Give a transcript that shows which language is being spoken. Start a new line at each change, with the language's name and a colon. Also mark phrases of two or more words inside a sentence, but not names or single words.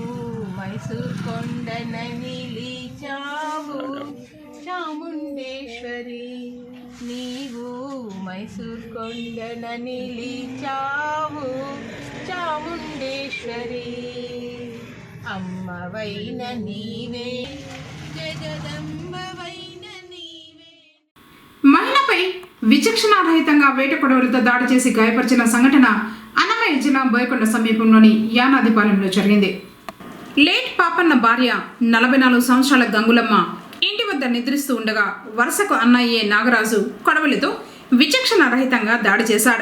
Telugu: మైసూర కొండన నిలిచావు చాముండేశ్వరి నీవు మైసూర కొండన నిలిచావు చాముండేశ్వరి అమ్మవైన నీవే జగదంబవైన నీవే. మహిళపై విచక్షణారహితంగా వేట కొడవలతో దాడి చేసి గాయపరిచిన సంఘటన అన్నమయ్య జిల్లా బోయకొండ సమీపంలోని యానాదిపాలెంలో జరిగింది. లేట్ పాపన్న భార్య 44 సంవత్సరాల గంగులమ్మ ఇంటి వద్ద నిద్రిస్తూ ఉండగా వరుసకు అన్నయ్యే నాగరాజు కొడవలితో విచక్షణారహితంగా దాడి చేశాడు.